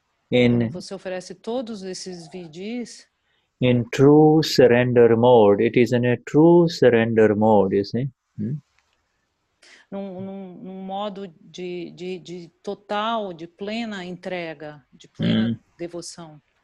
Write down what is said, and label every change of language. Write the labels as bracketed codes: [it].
[pt] Quando você oferece todos esses vidhis [en] in true surrender mode, it is in a true surrender mode, you see. [pt] Num modo de total, de plena entrega, de plena devoção.